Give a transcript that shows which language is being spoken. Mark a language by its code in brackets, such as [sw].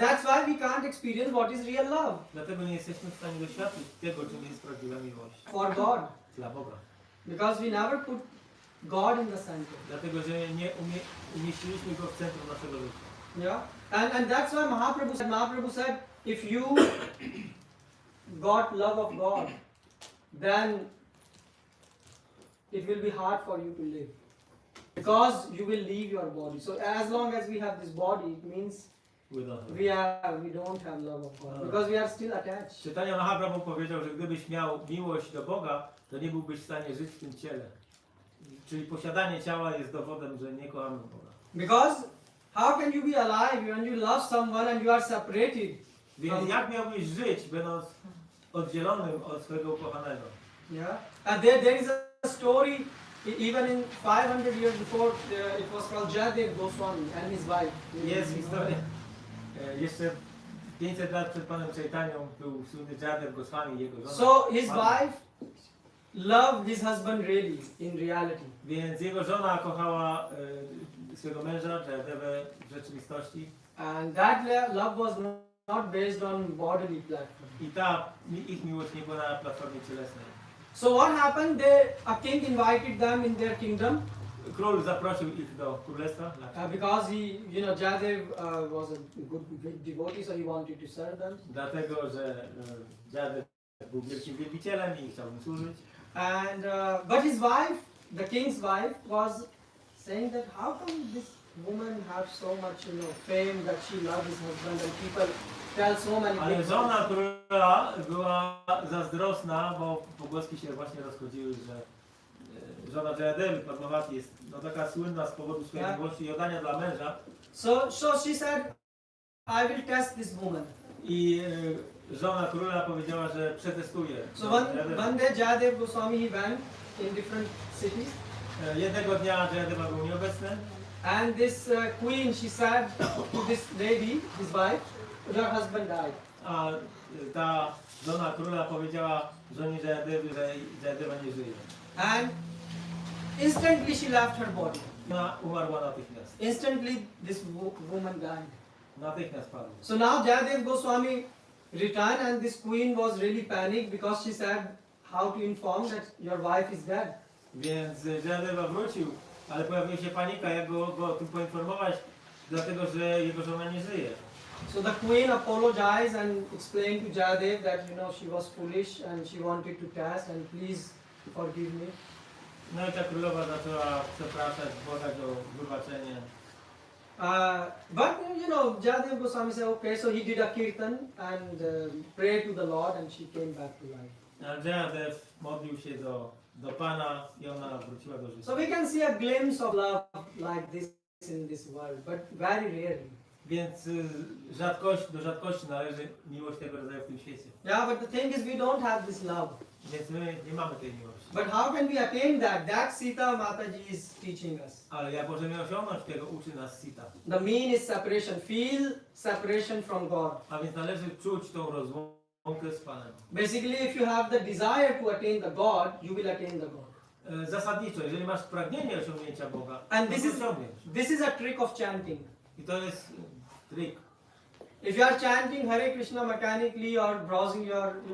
[en] That's why we can't experience what is real love [pl] Dlatego nie jesteśmy w stanie doświadczyć tego, czym jest prawdziwa miłość. [en] for God. [pl] Dla Boga. [en] Because we never put God in the center. [pl] Dlatego, że nie umieściliśmy Go w centrum naszego życia. [en] Yeah. And that's why Mahaprabhu said, if you got love of God, then it will be hard for you to live. Because you will leave your body. So as long as we have this body, it means we don't have love of God. Because we are still attached. [pl] Czytania Mahaprabhu powiedział, że gdybyś miał miłość do Boga, to nie byłbyś w stanie żyć w tym ciele. Czyli posiadanie ciała jest dowodem, że nie kochamy Boga. [en] Because how can you be alive when you love someone and you are separated? [pl] Więc jak miałbyś żyć, będąc oddzielonym od swojego ukochanego? [en] Yeah. And there is a story, even in 500 years before, it was called Jadev Goswami and his wife. [pl] Jest historia. Jeszcze 500 lat przed Panem Chaitanią był słynny Jadev Goswami i jego żona. [en] So his wife loved his husband really, in reality. [pl] Więc jego żona kochała swojego męża, Jadevę, w rzeczywistości. [en] And that love was not based on bodily platform. [pl] I ich miłość nie była na platformie cielesnej. [en] So what happened? A king invited them in their kingdom. [pl] Król zaprosił ich do królestwa. [en] Because Jadev was a good devotee, so he wanted to serve them. [pl] Dlatego, że Jadev był wielkim wielbicielem i chciał im służyć. [en] And but his wife, the king's wife, was saying that how come this woman have so much fame that she loves his husband and people tell so many [pl] Ale [en] things. [pl] żona króla była zazdrosna, bo pogłoski się właśnie rozchodziły, że żona Jadewy, Padmawati, jest taka słynna z powodu swojej miłości i oddania dla męża. [en] So she said, I will test this woman. [pl] I żona króla powiedziała, że przetestuje. [en] So one day Jadev Goswami, he went in different cities. [pl] Jednego dnia Jadeva był nieobecny. [en] And this queen, she said to this lady, his wife, your husband died. [pl] A ta żona króla powiedziała żonie Jadewy, że Jadeva nie żyje. [en] And instantly she left her body. [pl] Ona umarła natychmiast. [en] Instantly this woman died. [pl] Natychmiast padła. [en] So now Jadev Goswami returned and this queen was really panicked because she said how to inform that your wife is dead. [pl] Więc Jadeva wrócił, ale pojawiła się panika, jak go o tym poinformować, dlatego że jego żona nie żyje. [en] So the queen apologized and explained to Jadev that she was foolish and she wanted to test and please forgive me. [pl] No i ta królowa zaczęła przepraszać, błagać o wybaczenie. [en] But Jadev Goswami said, okay, so he did a kirtan and prayed to the Lord and she came back to life. [pl] A Jadev modlił się do Pana i ona wróciła do życia. [en] So we can see a glimpse of love like this in this world, but very rarely. [pl] Więc do rzadkości należy miłość tego rodzaju w tym świecie. [en] Yeah, but the thing is we don't have this love. [pl] Więc my nie mamy tej miłości. [en] But how can we attain that? That Sita Mataji is teaching us. [pl] Ale jak możemy osiągnąć tego, uczy nas Sita. [en] The mean is separation. Feel separation from God. [pl] A więc należy czuć tą rozłąkę z Panem. [en] Basically, if you have the desire to attain the God, you will attain the God. [pl] Zasadniczo, jeżeli masz pragnienie osiągnięcia Boga, [en] And [pl] to osiągniesz. [en] this is a trick of chanting. [pl] I to jest trik. [en] If you are chanting Hare Krishna mechanically or browsing your,